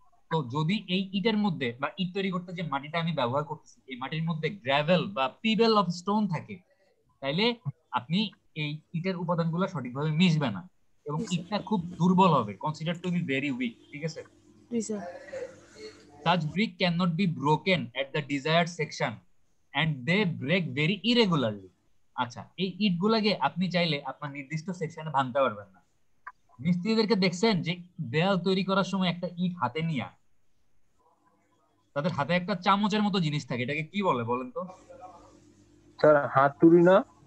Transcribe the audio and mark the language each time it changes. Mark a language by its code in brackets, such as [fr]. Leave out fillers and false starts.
[bn] তো যদি এই ইটের মধ্যে বা ইট তৈরি করতে যে মাটিটা আমি ব্যবহার করতেছি এই মাটির মধ্যে গ্রাভেল বা পিবেল অফ স্টোন থাকে, তাইলে আপনি এই ইটের উপাদানগুলো সঠিকভাবে মিশবে না এবং ইটটা খুব দুর্বল হবে, [en] consider to be very weak, [bn] ঠিক আছে? জি sir [en] Such brick cannot be broken at the desired section and they break very irregularly। [bn] আচ্ছা, এই ইটগুলাকে আপনি চাইলে আপনার নির্দিষ্ট সেকশনে ভাঙতে পারবেন না। মিস্ত্রিদেরকে দেখছেন যে দেয়াল তৈরি করার সময় একটা ইট হাতে নিয়ে তাদের হাতে একটা চামচের মতো জিনিস থাকে, এটাকে কি বলে বলেন তো? স্যার হাতুড়ি না?